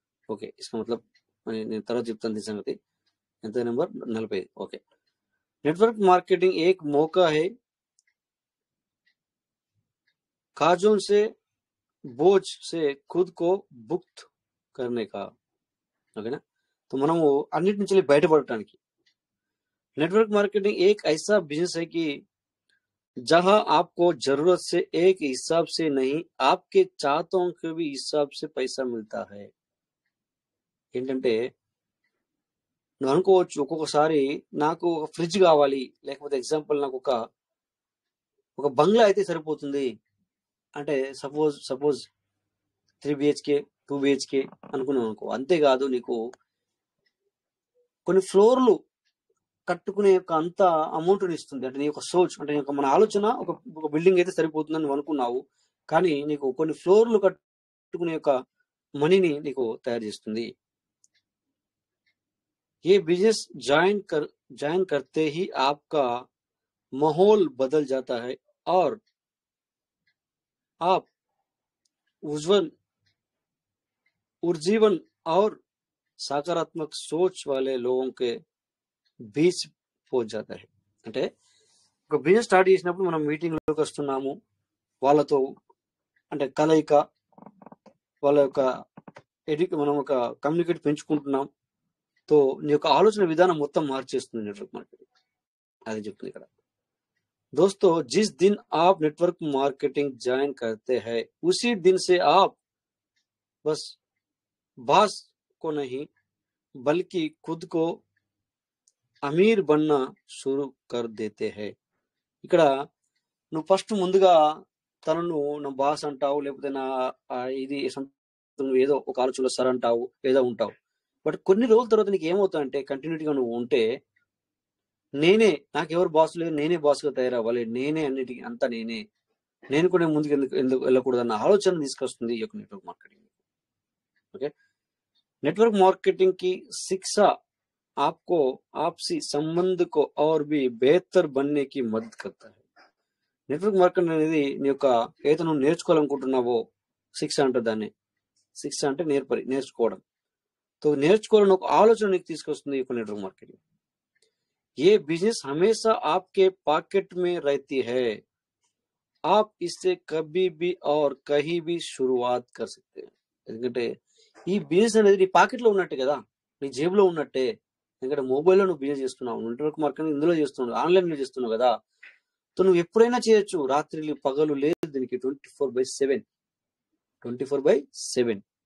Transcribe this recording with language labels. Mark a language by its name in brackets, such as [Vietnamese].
[Telugu] Okay, [Hindi] इसका मतलब [Telugu] నేను తర్వాత చెప్తాను సంగతి. ఎంత నెంబర్ 45. [Hindi] ఓకే, नेटवर्क मार्केटिंग एक मौका है काजों से बोझ से खुद को मुक्त करने का. ఓకేనా, तो [Telugu] మనము అన్నిటి నుంచి బయటపడటానికి [Hindi] नेटवर्क मार्केटिंग एक ऐसा बिजनेस है कि जहां आपको जरूरत से एक हिसाब से नहीं, आपके चाहतों के भी हिसाब से पैसा मिलता है. [Telugu] ఏంటంటే నువ్వు అనుకోవచ్చు ఒక్కొక్కసారి నాకు ఒక ఫ్రిడ్జ్ కావాలి, లేకపోతే ఎగ్జాంపుల్ నాకు ఒక బంగ్లా అయితే సరిపోతుంది అంటే సపోజ్ 3 BHK 2 BHK అనుకున్నావు అనుకో. అంతేకాదు, నీకు కొన్ని ఫ్లోర్లు కట్టుకునే యొక్క అంత అమౌంట్ ఇస్తుంది. అంటే నీ యొక్క సోచ్, అంటే మన ఆలోచన ఒక బిల్డింగ్ అయితే సరిపోతుందని నువ్వు అనుకున్నావు, కానీ నీకు కొన్ని ఫ్లోర్లు కట్టుకునే యొక్క మనీని నీకు తయారు చేస్తుంది. [Hindi] ये बिजनेस ज्वाइन करते ही आपका माहौल बदल जाता है और आप उज्जीवन और सकारात्मक सोच वाले लोगों के बीच पहुंच जाता है. [Telugu] అంటే ఒక బిజినెస్ స్టార్ట్ చేసినప్పుడు మనం మీటింగ్ లోకి వస్తున్నాము, వాళ్ళతో అంటే కలయిక, వాళ్ళ యొక్క మనం ఒక కమ్యూనికేట్ పెంచుకుంటున్నాం. తో నీ యొక్క ఆలోచన విధానం మొత్తం మార్చేస్తుంది నెట్వర్క్ మార్కెటింగ్. అది చెప్తుంది ఇక్కడ. [Hindi] दोस्तों, जिस दिन आप नेटवर्क मार्केटिंग ज्वाइन करते हैं उसी दिन से आप बस बॉस को नहीं बल्कि खुद को అమీర్ బన్నా షురు కర్ దేతే హై. [Telugu] ఇక్కడ నువ్వు ఫస్ట్ ముందుగా తనను నా బాస్ అంటావు, లేకపోతే నా ఇది నువ్వు ఏదో ఒక ఆలోచనలో సర్ అంటావు, ఏదో ఉంటావు. బట్ కొన్ని రోజుల తర్వాత నీకు ఏమవుతా అంటే కంటిన్యూటీగా నువ్వు ఉంటే నాకెవరు బాస్ లేదు, నేనే బాస్గా తయారవ్వాలి, నేనే అన్నిటికీ అంతా నేను కూడా ముందుకు ఎందుకు వెళ్ళకూడదు అన్న ఆలోచన తీసుకొస్తుంది ఈ యొక్క network marketing. [Hindi] Okay, network marketing కి శిక్ష आपको आपसी संबंध को और भी बेहतर बनने की मदद करता है. [Telugu] నెట్వర్క్ మార్కెటింగ్ అనేది నీ యొక్క ఏదైతే నువ్వు నేర్చుకోవాలనుకుంటున్నావో శిక్ష అంటే దాన్ని. శిక్ష అంటే నేర్చుకోవడం. తో నేర్చుకోవాలని ఒక ఆలోచన నీకు తీసుకొస్తుంది ఈ యొక్క నెట్వర్క్ మార్కెటింగ్. [Hindi] ये बिजनेस हमेशा आपके पॉकेट में रहती है, आप इससे कभी भी और कहीं भी शुरुआत कर सकते हैं. [Telugu] ఎందుకంటే ఈ బిజినెస్ అనేది నీ పాకెట్ లో ఉన్నట్టే కదా, నీ జేబులో ఉన్నట్టే. ఎందుకంటే మొబైల్లో నువ్వు బిజినెస్ చేస్తున్నావు, నెట్వర్క్ మార్కెటింగ్ ఇందులో చేస్తున్నావు, ఆన్లైన్ లో చేస్తున్నావు కదా. సో నువ్వు ఎప్పుడైనా చేయొచ్చు, రాత్రి పగలు లేదు దీనికి. 24/7 24/7.